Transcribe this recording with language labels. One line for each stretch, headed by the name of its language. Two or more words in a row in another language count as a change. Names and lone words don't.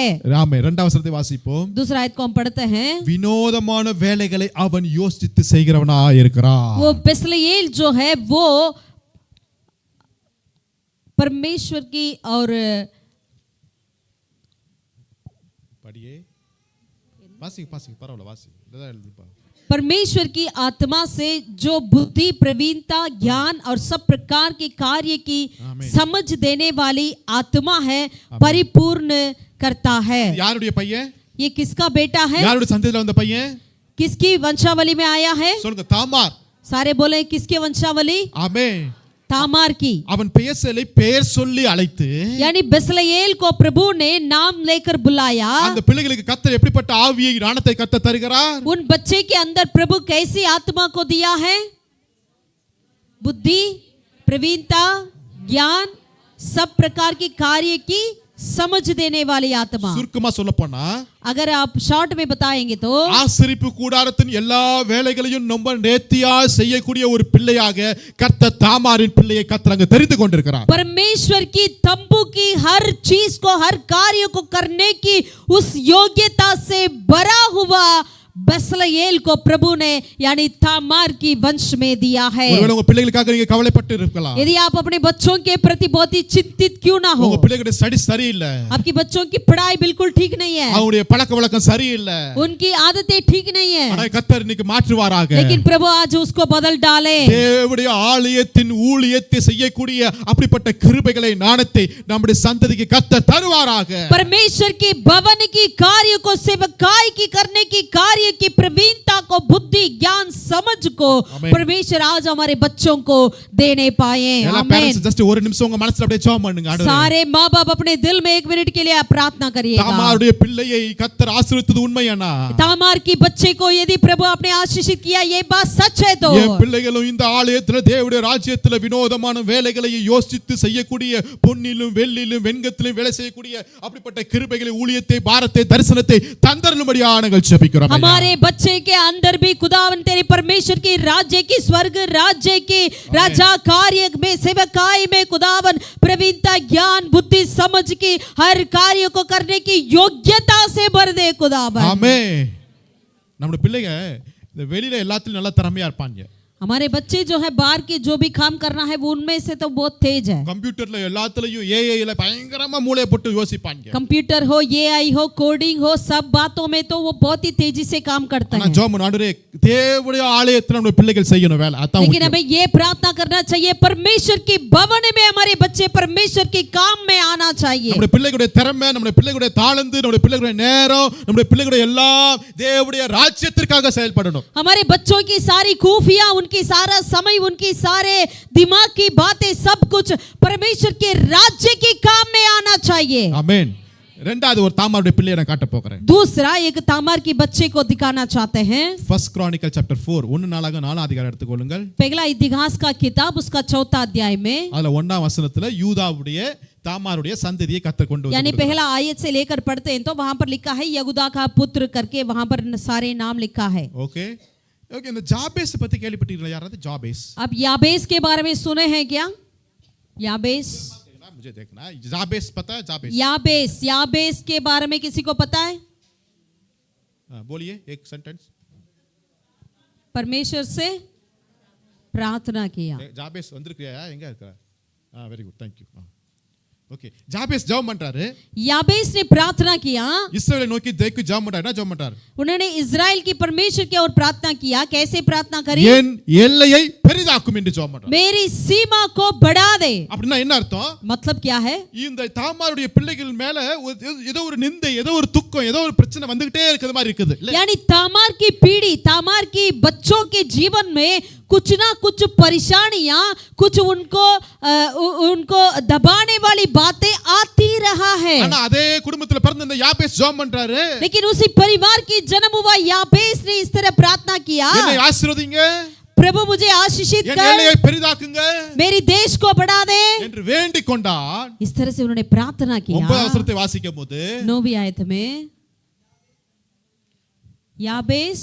Tamil: ராமே 2ஆம் வசனத்தை வாசிப்போம்.
Hindi: दूसरा आयत को हम पढ़ते हैं,
Tamil: வினோதமான வேலைகளை அவன் யோசித்து செய்கிறவனா இருக்கிறான்.
Hindi: वो बेसलेल जो है वो परमेश्वर की और
Tamil: படியே வாசிங்க வாசிங்க பரவாயில்லை வாசிங்க, இதான் எழுதிப்பா.
Hindi: परमेश्वर की आत्मा से जो बुद्धि, प्रवीणता, ज्ञान और सब प्रकार के कार्य की आमीन। समझ देने वाली आत्मा है, परिपूर्ण करता है।
Tamil: யாருடைய பையன்?
Hindi: ये किसका बेटा है?
Tamil: யாருடைய சந்ததியில வந்த பையன்?
Hindi: किसकी वंशावली में आया है?
Tamil: சொல்லுங்க, தாமார்.
Hindi: सारे बोले किसके वंशावली?
Tamil: ஆமென்.
Hindi: तामार की।
Tamil: அவன் பெயர்சலை பெயர் சொல்லி அழைத்து,
Hindi: यानी बेसलेल को प्रभु ने नाम लेकर बुलाया।
Tamil: அந்த பிள்ளைகளுக்கு கர்த்தர் எப்படிப்பட்ட ஆவியை ஞானத்தை கர்த்தர் தருகிறார்?
Hindi: उन बच्चे के अंदर प्रभु कैसी आत्मा को दिया है? बुद्धि, प्रवीणता, ज्ञान, सब प्रकार के कार्य की समझ देने वाली आत्मा।
Tamil: சுருக்கமா சொல்ல போனா,
Hindi: अगर आप शॉर्ट में बताएंगे तो
Tamil: ஆசரிப்பு கூடாரத்தின் எல்லா வேலைகளையும் ரொம்ப நேர்த்தியா செய்யக்கூடிய ஒரு பிள்ளையாக கர்த்தர் தாமாரின் பிள்ளையை கர்த்தர் அங்க தெரிந்து கொண்டிருக்கிறார்.
Hindi: परमेश्वर की तंबू की हर चीज को, हर कार्य को करने की उस योग्यता से भरा हुआ बसलएल को प्रभु ने यानी तामार की वंश में दिया है।
Tamil: ஒருவேளை உங்க பிள்ளைகளுக்காக நீங்க கவலைப்பட்டு இருக்கலாம்.
Hindi: यदि आप अपने बच्चों के प्रति बहुत ही चिंतित क्यों ना हो,
Tamil: உங்க பிள்ளைகளுடைய ஸ்டடி சரியில்லை,
Hindi: आपकी बच्चों की पढ़ाई बिल्कुल ठीक नहीं है,
Tamil: அவங்களுடைய பழக்க வழக்கம் சரியில்லை,
Hindi: उनकी आदतें ठीक नहीं है,
Tamil: ஆனா கர்த்தர் இன்னைக்கு மாற்றுவாராக.
Hindi: लेकिन प्रभु आज उसको बदल डाले।
Tamil: தேவனுடைய ஆலயத்தின் ஊழியத்தை செய்யக்கூடிய அப்படிப்பட்ட கிருபைகளை ஞானத்தை நம்முடைய சந்ததிக்கு கர்த்தர் தருவாராக.
Hindi: परमेश्वर की भवन की कार्य को सेवकाई की करने की कार्य की प्रवीणता को बुद्धि ज्ञान समझ को परमेश्वर आज हमारे बच्चों को देने पाए।
Tamil: எல்லா
English: parents just
Tamil: ஒரு நிமிஷம் உங்க மனசுல அப்படியே ஜெபம் பண்ணுங்க.
Hindi: सारे माँ बाप अपने दिल में 1 मिनट के लिए आप प्रार्थना करिएगा।
Tamil: தாமாருடைய பிள்ளையை கர்த்தர் ஆசீர்வதித்தது உண்மையானா?
Hindi: तामार की बच्चे को यदि प्रभु आपने आशीषित किया, ये बात सच है तो
Tamil: என் பிள்ளைகளும் இந்த ஆலயத்துல தேவனுடைய ராஜ்யத்துல வினோதமான வேலைகளை யோசித்து செய்யக்கூடிய பொன்னிலும் வெள்ளிலும் வெண்கத்திலும் வேலை செய்யக்கூடிய அப்படிப்பட்ட கிருபைகளை ஊழியத்தை பாரத்தை தரிசனத்தை தந்தருளும்படியாக நாங்கள் ஜெபிக்கிறோம்.
Hindi: हमारे बच्चे के अंदर भी खुदावन तेरे परमेश्वर की राज्य की स्वर्ग राज्य की राजा कार्य में सेवकाई में खुदावन प्रवीणता ज्ञान बुद्धि समझ की हर कार्य को करने की योग्यता से भर दे खुदावन।
Tamil: ஆமென். நம்ம பிள்ளைங்க இந்த வெளியில எல்லாத்துலயும் நல்லா திறமையா இருப்பாங்க.
Hindi: हमारे बच्चे जो है बाहर के जो भी काम करना है वो उनमें से तो बहुत तेज है।
Tamil: கம்ப்யூட்டர்ல எல்லாத்துலயும் ஏஐல பயங்கரமா மூளையை போட்டு யோசிப்பாங்க.
Hindi: कंप्यूटर हो एआई हो कोडिंग हो सब बातों में तो वो बहुत ही तेजी से काम करता है।
Tamil: ஜெபம் ஆண்டவரே தேவனுடைய ஆலயத்துல நம்ம பிள்ளைகள் செய்யணும் வேலை. அதான்
Hindi: लेकिन हमें ये प्रार्थना करना चाहिए परमेश्वर की भवन में हमारे बच्चे परमेश्वर के काम में आना चाहिए।
Tamil: நம்ம பிள்ளைகளுடைய திறமை, நம்ம பிள்ளைகளுடைய தாளந்து, நம்ம பிள்ளைகளுடைய நேரம், நம்ம பிள்ளைகளுடைய எல்லாம் தேவனுடைய ராஜ்யத்திற்காக செயல்படணும்.
Hindi: हमारे बच्चों की सारी खूफियां उनकी सारा समय उनकी सारे दिमाग की बातें सब कुछ परमेश्वर के राज्य के काम में आना चाहिए।
Tamil: ஆமென். ரெண்டாவது ஒரு தாமாருடைய பிள்ளையை நான் காட்ட போகிறேன்.
Hindi: दूसरा एक तामार की बच्चे को दिखाना चाहते हैं।
English: First Chronicle chapter 4
Tamil: 1 நாளாக 4 அதிகாரம் எடுத்துக்கொள்ளுங்கள்.
Hindi: पहला इतिहास का किताब उसका 4 अध्याय में
Tamil: அதுல 1ஆம் வசனத்துல யூதாவுடைய தாமாருடைய சந்ததியை கர்த்தர் கொண்டு
Hindi: यानी
Tamil: வந்தார்.
Hindi: पहला आयत से लेकर पढ़ते हैं तो वहां पर लिखा है यहूदा का पुत्र करके वहां पर सारे नाम लिखा है।
English: okay okay
Tamil: இந்த ஜாபேஸ் பத்தி கேள்விப்பட்டீங்களா யாராவது? ஜாபேஸ்
Hindi: अब याबेस के बारे में सुने हैं क्या? याबेस मुझे देखना है। जाबेस पता है? जाबेस याबेस याबेस के बारे में किसी को पता है? बोलिए एक सेंटेंस। परमेश्वर से प्रार्थना किया।
Tamil: ஜாபேஸ் வந்திருக்கியா? எங்க இருக்கா?
English: very good thank you.
Tamil: ஓகே ஜாபேஸ் ஜெபம் பண்றாரு.
Hindi: याबेस ने प्रार्थना किया,
Tamil: இஸ்ரவேலை நோக்கி தேக்கு ஜெபம் பண்றாரு. என்ன ஜெபம் பண்றாரு?
Hindi: उन्होंने इजराइल की परमेश्वर की ओर प्रार्थना किया। कैसे प्रार्थना करी?
Tamil: என் எல்லையை பெரிதாக்கும் என்று ஜெபம் பண்றாரு.
Hindi: मेरी सीमा को बढ़ा दे।
Tamil: அப்படினா என்ன அர்த்தம்?
Hindi: मतलब क्या है?
Tamil: இந்த தாமாருடைய பிள்ளைகள் மேல ஏதோ ஒரு நிந்தை, ஏதோ ஒரு துக்கம், ஏதோ ஒரு பிரச்சனை வந்துகிட்டே இருக்கிற மாதிரி இருக்குது.
Hindi: यानी तामार की पीढ़ी तामार की बच्चों के जीवन में कुछ ना कुछ परेशानियां कुछ उनको दबाने वाली बातें आती रहा है।
Tamil: ஆனா அதே குடும்பத்துல பிறந்த இந்த யாபேஸ் ஜெபம் பண்றாரு.
Hindi: लेकिन उसी परिवार की जन्म हुआ याबेस ने इस तरह प्रार्थना किया,
Tamil: என்னை ஆசீர்வதிங்க,
Hindi: प्रभु मुझे आशीषित
Tamil: என்
Hindi: कर,
Tamil: எல்லையை பெரிதாக்குங்க
Hindi: मेरी देश को बढ़ा दे।
Tamil: என்று வேண்டிக் கொண்டார்.
Hindi: इस तरह से उन्होंने प्रार्थना किया।
Tamil: 9 வசனத்தை வாசிக்கும்போது
Hindi: 9वीं आयत में याबेस